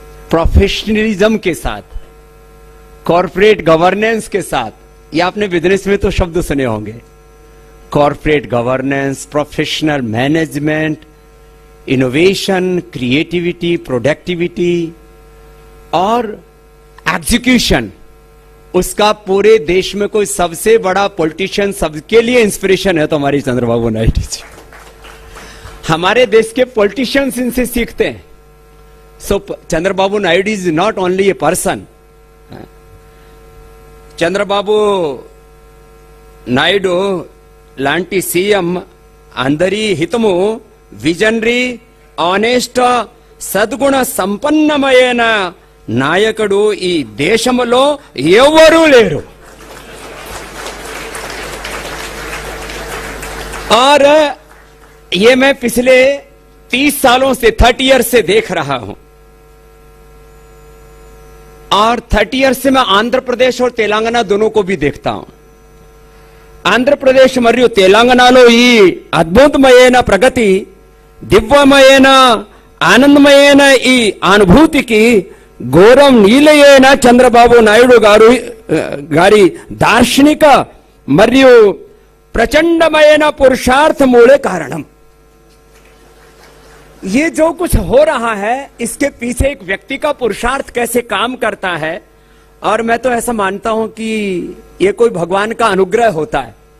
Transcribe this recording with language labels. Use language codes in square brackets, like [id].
[hi] Professionalism के साथ, corporate governance के साथ, ये आपने बिजनेस में तो शब्द सुने होंगे, corporate governance, professional management, innovation, creativity, productivity और एग्जीक्यूशन, उसका पूरे देश में कोई सबसे बड़ा पॉलिटिशियन सबके लिए इंस्पिरेशन है तो हमारी चंद्रबाबू नायडू जी। हमारे देश के पॉलिटिशियंस इनसे सीखते हैं। [en] so Chandrababu Naidu is not only a person, [te] Chandrababu Naidu లాంటి సీఎం అందరి హితము విజనరీ, ఆనెస్ట్, సద్గుణ సంపన్నమైన నాయకుడు ఈ దేశంలో ఎవరూ లేరు। [hi] और ये मैं पिछले 30 सालों से 30 ईयर्स से देख रहा हूं, और 30 ईयर्स से मैं आंध्र प्रदेश और तेलंगाना दोनों को भी देखता हूं। [te] ఆంధ్రప్రదేశ్ మరియు తెలంగాణలో ఈ అద్భుతమైన ప్రగతి, దివ్యమైన ఆనందమైన ఈ అనుభూతికి గౌరవనీయులైన చంద్రబాబు నాయుడు గారి దార్శనిక మరియు ప్రచండమైన పురుషార్థమూలే కారణం। [hi] ये जो कुछ हो रहा है इसके पीछे एक व्यक्ति का पुरुषार्थ कैसे काम करता है, और मैं तो ऐसा मानता हूं कि ये कोई भगवान का अनुग्रह होता है।